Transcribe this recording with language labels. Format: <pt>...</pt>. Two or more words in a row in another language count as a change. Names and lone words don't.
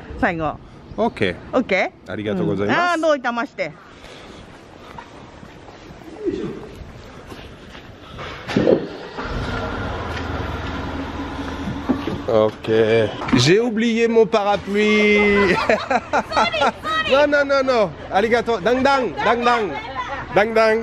<ja>Saigo.</ja> <fr>Okay. Okay.</fr> <ja>ありがとうございます. どういたまして。</ja> <fr>Ok. J'ai oublié mon parapluie. Non.</fr> <ja>Arigato. Dang dang.</ja>